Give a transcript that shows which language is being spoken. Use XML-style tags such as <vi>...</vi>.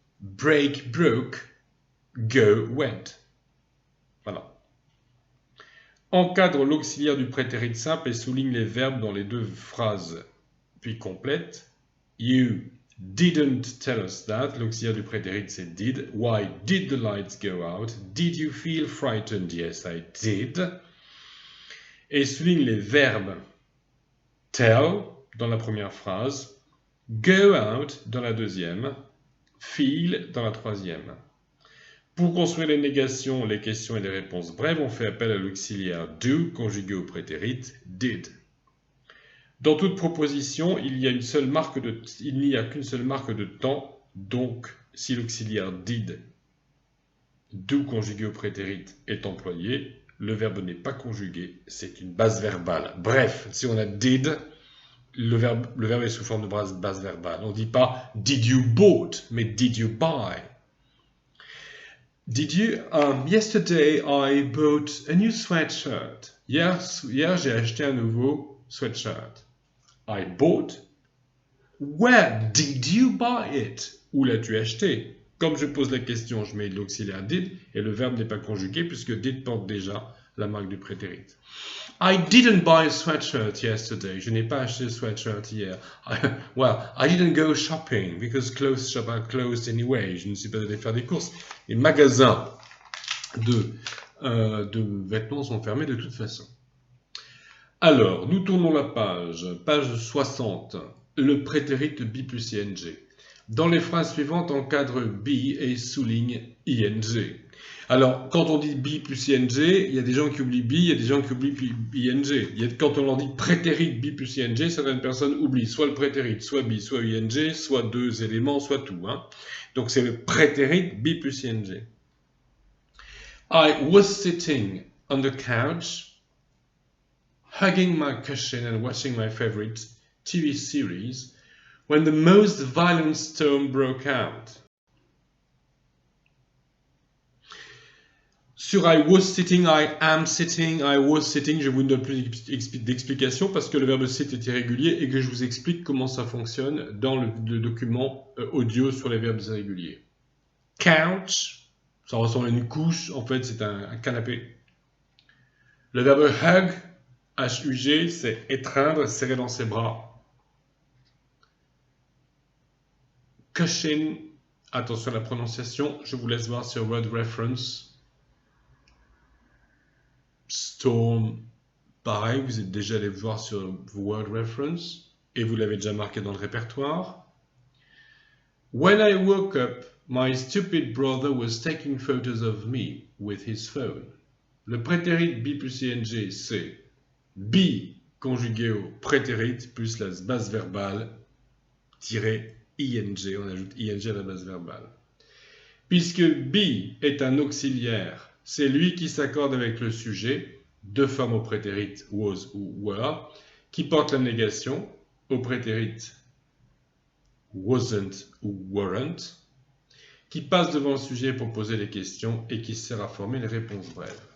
<en>Break, broke, go, went. Voilà.</en> <fr>Encadre l'auxiliaire du prétérit simple et souligne les verbes dans les 2 phrases, puis complète.</fr> <en>You didn't tell us that.</en> <fr>L'auxiliaire du prétérit, c'est did.</fr> <en>Why did the lights go out? Did you feel frightened? Yes, I did.</en> <fr>Et souligne les verbes tell dans la première phrase, go out dans la deuxième, feel dans la troisième. Pour construire les négations, les questions et les réponses brèves, on fait appel à l'auxiliaire do conjugué au prétérit did. Dans toute proposition, il n'y a qu'une seule marque de temps, donc si l'auxiliaire did, do conjugué au prétérit est employé, le verbe n'est pas conjugué, c'est une base verbale. Bref, si on a did, le verbe est sous forme de base verbale. On ne dit pas</fr> <en>did you bought,</en> <fr>mais</fr> <en>did you buy. Yesterday I bought a new sweatshirt.</en> <fr>Hier j'ai acheté un nouveau sweatshirt.</fr> <en>I bought. Where did you buy it?</en> <fr>Où l'as-tu acheté? Comme je pose la question, je mets l'auxiliaire did et le verbe n'est pas conjugué puisque did porte déjà la marque du prétérit.</fr> <en>I didn't buy a sweatshirt yesterday.</en> <fr>Je n'ai pas acheté de sweatshirt hier.</fr> <en>I didn't go shopping because clothes shop are closed anyway.</en> <fr>Je ne suis pas allé faire des courses. Les magasins de vêtements sont fermés de toute façon. Alors, nous tournons la page 60. Le prétérit bi plus ing. Dans les phrases suivantes, encadre be et souligne ing. Alors, quand on dit be plus ing, il y a des gens qui oublient be, il y a des gens qui oublient ing. Quand on leur dit prétérit be plus ing, certaines personnes oublient soit le prétérit, soit be, soit ing, soit deux éléments, soit tout. Hein. Donc, c'est le prétérit be plus ing.</fr> <en>I was sitting on the couch, hugging my cushion and watching my favorite TV series, when the most violent storm broke out.</en> <fr>Sur</fr> <en>I was sitting, I am sitting, I was sitting,</en> <fr>je vous ne donne plus d'explication parce que le verbe sit est irrégulier et que je vous explique comment ça fonctionne dans le document audio sur les verbes irréguliers. Couch, ça ressemble à une couche, en fait c'est un canapé. Le verbe hug, H-U-G, c'est étreindre, serrer dans ses bras. Cushion, attention à la prononciation, je vous laisse voir sur Word Reference. Storm, pareil, vous êtes déjà allé voir sur Word Reference et vous l'avez déjà marqué dans le répertoire.</fr> <en>When I woke up, my stupid brother was taking photos of me with his phone.</en> <fr>Le prétérit be plus ing, c'est be conjugué au prétérit plus la base verbale tiré ing, on ajoute ing à la base verbale. Puisque be est un auxiliaire, c'est lui qui s'accorde avec le sujet, deux formes au prétérit was ou were, qui porte la négation au prétérit wasn't ou weren't, qui passe devant le sujet pour poser les questions et qui sert à former les réponses brèves.</fr>